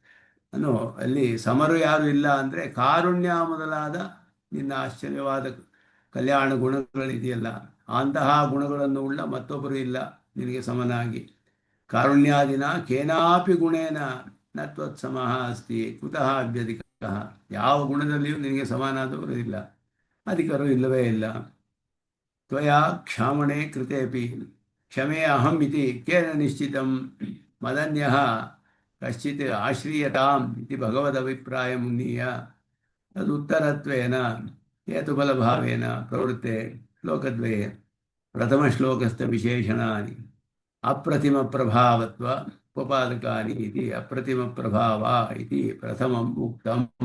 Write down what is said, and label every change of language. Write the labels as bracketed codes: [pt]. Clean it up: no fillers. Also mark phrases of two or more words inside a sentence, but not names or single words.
[kn] ಅಲ್ಲಿ ಸಮರು ಯಾರು ಇಲ್ಲ ಅಂದರೆ, ಕಾರುಣ್ಯ ಮೊದಲಾದ ನಿನ್ನ ಆಶ್ಚರ್ಯವಾದ ಕಲ್ಯಾಣ ಗುಣಗಳಿದೆಯಲ್ಲ, ಅಂತಹ ಗುಣಗಳನ್ನು ಉಳ್ಳ ಮತ್ತೊಬ್ಬರು ಇಲ್ಲ ನಿನಗೆ ಸಮನಾಗಿ. [sa] ಕಾರುಣ್ಯಾದಿನ ಕೇನಾಪಿ ಗುಣೇನ ನ ತ್ವತ್ಸಮಃ ಅಸ್ತಿ ಕುತಃ ಅಭ್ಯಧಿಕಃ. [kn] ಯಾವ ಗುಣದಲ್ಲಿಯೂ ನಿನಗೆ ಸಮಾನಾದವರು ಇಲ್ಲ, ಅಧಿಕರು ಇಲ್ಲವೇ ಇಲ್ಲ. [sa] ತ್ವಯಾ ಕ್ಷಾಮಣೆ ಕೃತೇಪಿ ಕ್ಷಮೆ ಅಹಂ ಇತಿ ಕೇನ ನಿಶ್ಚಿತಂ ಮದನ್ಯಃ ಕಶ್ಚಿತ್ ಆಶ್ರೀಯತಾಂ ಇತಿ ಭಗವದಭಿಪ್ರಾಯ ಮುನ್ನೀಯ ತದುತ್ತರತ್ವೇನ ಹೇತುಫಲಭಾವೇನ ಪ್ರವೃತ್ತೆ ಶ್ಲೋಕದ್ವಯೇ ಪ್ರಥಮಶ್ಲೋಕಸ್ಥ ವಿಶೇಷಣಾನಿ ಅಪ್ರತಿಮ ಪ್ರಭಾವತ್ವ ಉಪಪಾದಕಾನಿ ಇತಿ ಅಪ್ರತಿಮ ಪ್ರಭಾವ ಇತಿ ಪ್ರಥಮಂ ಉಕ್ತಂ.